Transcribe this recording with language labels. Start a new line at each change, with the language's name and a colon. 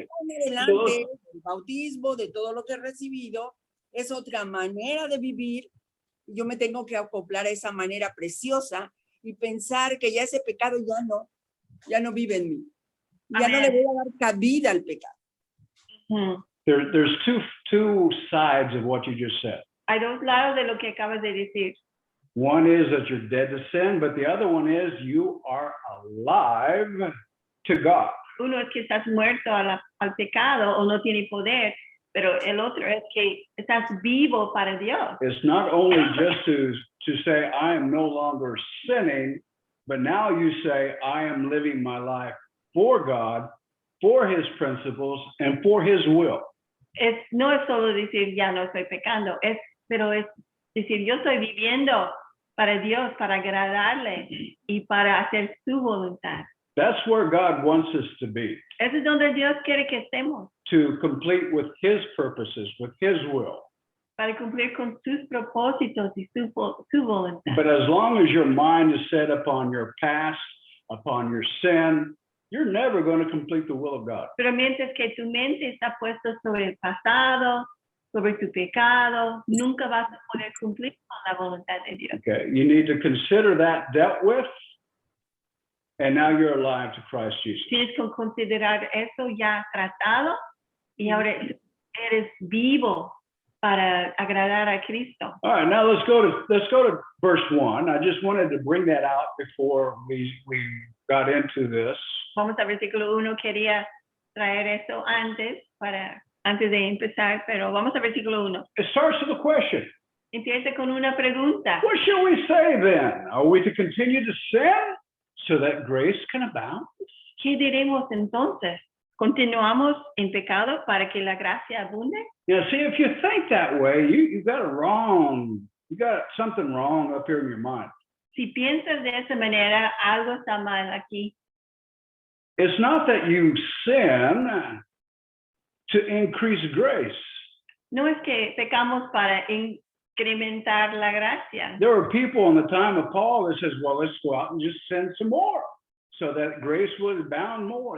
Spanish: En adelante, el bautismo, de todo lo que he recibido, es otra manera de vivir. Yo me tengo que acoplar a esa manera preciosa y pensar que ya ese pecado ya no vive en mí. Ya no le voy a dar cabida al pecado.
English: There's two sides of what you just said.
Spanish: Hay dos lados de lo que acabas de decir.
English: One is that you're dead to sin, but the other one is you are alive to God.
Spanish: Uno es que estás muerto al pecado o no tiene poder, pero el otro es que estás vivo para Dios.
English: It's not only just to say I am no longer sinning, but now you say I am living my life for God, for His principles, and for His will.
Spanish: No es solo decir ya no estoy pecando, pero es decir yo estoy viviendo para Dios, para agradarle y para hacer su voluntad.
English: That's where God wants us to be.
Spanish: Eso es donde Dios quiere que estemos.
English: To complete with His purposes, with His will.
Spanish: Para cumplir con sus propósitos y su voluntad.
English: But as long as your mind is set upon your past, upon your sin, you're never going to complete the will of God.
Spanish: Pero mientras que tu mente está puesta sobre el pasado, sobre tu pecado, nunca vas a poder cumplir con la voluntad de Dios.
English: Okay, you need to consider that dealt with, and now you're alive to Christ Jesus.
Spanish: Tienes que considerar eso ya tratado y ahora eres vivo para agradar a Cristo.
English: All right, now let's go to verse 1. I just wanted to bring that out before we got into this.
Spanish: Vamos al versículo 1. Quería traer eso antes de empezar, pero vamos al versículo 1.
English: It starts with a question.
Spanish: Empieza con una pregunta.
English: What shall we say then? Are we to continue to sin so that grace can abound?
Spanish: ¿Qué diremos entonces? ¿Continuamos en pecado para que la gracia abunde?
English: Now, see, if you think that way, you got something wrong up here in your mind.
Spanish: Si piensas de esa manera, algo está mal aquí.
English: It's not that you sin to increase grace.
Spanish: No es que pecamos para incrementar la gracia.
English: There were people in the time of Paul that says, well, let's go out and just sin some more so that grace would abound more.